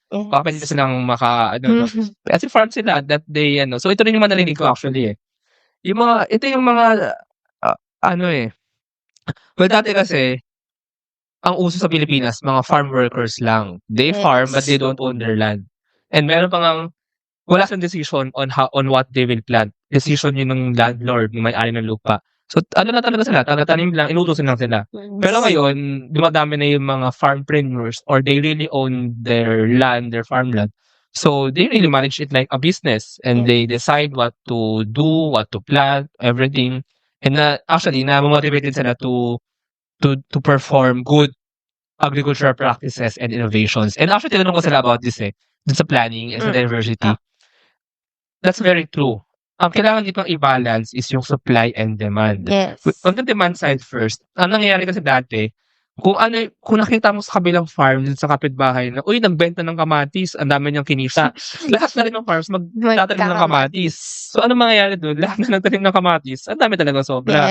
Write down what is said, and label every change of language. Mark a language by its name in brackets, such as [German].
[Filipino] Baka pwede silang as in, farm sila [English] that they, [Filipino] So, ito rin yung narinig ko actually ito yung mga, well, dati kasi, ang uso sa Pilipinas, mga farm workers lang. [English] They farm, but they don't own their land. And meron pang wala silang decision on what they will plant. [Filipino] Decision yun ng landlord, yung may-ari ng lupa. So, na talaga sila, tanim lang, inutusin lang sila. Pero ngayon, dumadami na yung mga farmpreneurs [English] or they really own their land, their farmland. So, they really manage it like a business and they decide what to do, what to plant, everything. And actually, [Filipino] na-motivated sila [English] to to perform good agricultural practices and innovations. And actually, [Filipino] tinanong ko sila [English] about this dun sa planning and sa diversity. That's very true. [Filipino] Ang kailangan dito i-balance is yung [English] supply and demand. Yes. On the demand side first, [Filipino] ang nangyayari kasi dati, kung nakita mo sa kabilang farm dun sa kapitbahay na, uy, nagbenta ng kamatis, ang dami niyang kinita. Lahat na rin ng farms magtatanim ng kamatis. So, ano mangyayari dun? Lahat na nagtanim ng kamatis, ang dami talaga sobra.